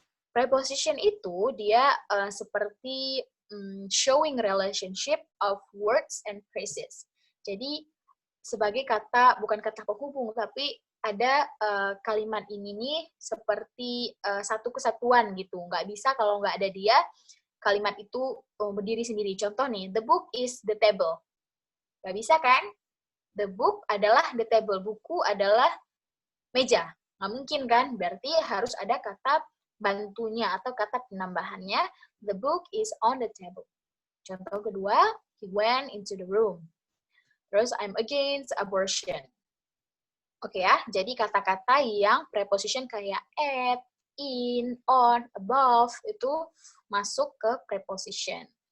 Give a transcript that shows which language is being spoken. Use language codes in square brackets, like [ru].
[id] Preposition itu dia seperti [en] showing relationship of words and phrases. [id] Jadi sebagai kata, bukan kata penghubung, tapi ada kalimat ini nih seperti satu kesatuan gitu. Nggak bisa kalau nggak ada dia, kalimat itu berdiri sendiri. Contoh nih, [en] the book is the table. [id] Nggak bisa kan? The book adalah the table. Buku adalah meja. Nggak mungkin kan? Berarti harus ada kata bantunya atau kata penambahannya. [en] The book is on the table. [id] Contoh kedua, [en] he went into the room. [id] Terus, [en] I'm against abortion. [id] Oke ya, jadi kata-kata yang preposition kayak at, in, on, above, itu masuk ke preposition.